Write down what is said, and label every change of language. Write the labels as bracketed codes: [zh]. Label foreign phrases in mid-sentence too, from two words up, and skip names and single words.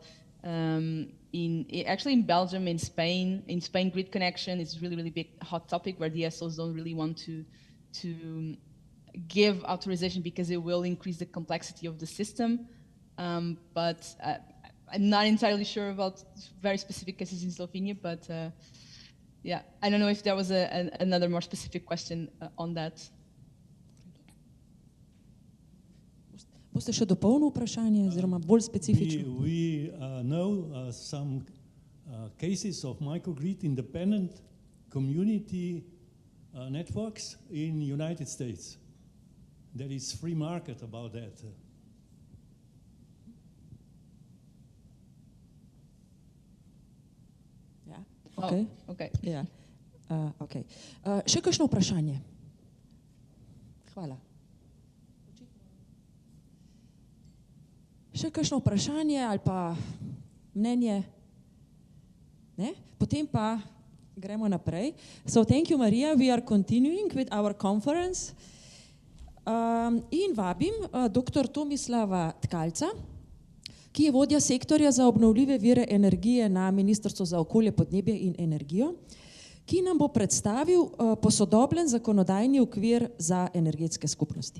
[en] Actually in Belgium, in Spain, grid connection is really, really big hot topic where DSOs don't really want to give authorization because it will increase the complexity of the system. But I'm not entirely sure about very specific cases in Slovenia, but yeah, I don't know if there was another more specific question on that. [sl] Boste še dopolnili vprašanje, oziroma bolj specifično? [en] We know some cases of microgrid independent community networks in United States. There is free market about that. [sl] Ja, okay. [en] Oh, okay. [sl] Ja. Okay. Še kakšno vprašanje? Hvala. Še kakšno vprašanje ali pa mnenje? Ne? Potem pa gremo naprej. [en] So thank you, Marija. We are continuing with our conference. [sl] In vabim dr. Tomislava Tkalca, ki je vodja sektorja za obnovljive vire energije na Ministrstvu za okolje, podnebje in energijo, ki nam bo predstavil posodobljen zakonodajni okvir za energetske skupnosti.